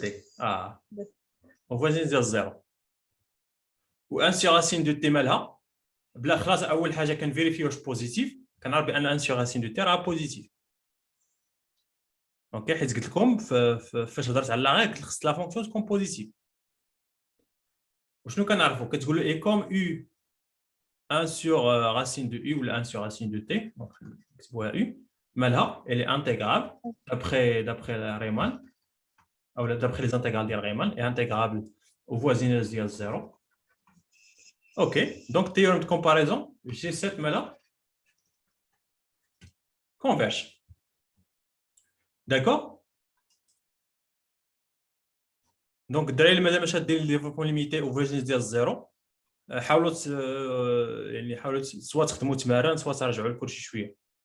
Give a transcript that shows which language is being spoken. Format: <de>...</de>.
<ar>تي وفوازين ديال زيرو و 1 سور راسين دو تي مالها بلا خلاص. اول حاجه كنفيريفي واش بوزيتيف، كنعرف بان 1 سور راسين دو تي راه بوزيتيف. اوكي حيت قلت لكم فاش هضرت على لا ريغل خص لا فونكسيون تكون بوزيتيف.</ar> <fr>وشنو كنعرفوا؟</fr> <ar>كتقول اي كوم يو</ar> <fr>1 sur racine de u ou 1 sur racine de t, donc</fr> <ar>نكتبوها u مالها</ar> <fr>elle est intégrable d'après Riemann ou d'après les intégrales ديال Riemann est intégrable au voisinage ديال 0. OK, donc théorème de comparaison G7</fr> <ar>مالها</ar> <fr>converge. D'accord.</fr> <ar>donc الدراري اللي مازال ما شادين لي ديفلوبمون ليميتي</ar> <fr>au voisinage</fr> <ar>ديال 0 حاولوا يعني حاولوا سواء تخدموا تمارين سواء ترجعوا لكلشي شويه.</ar>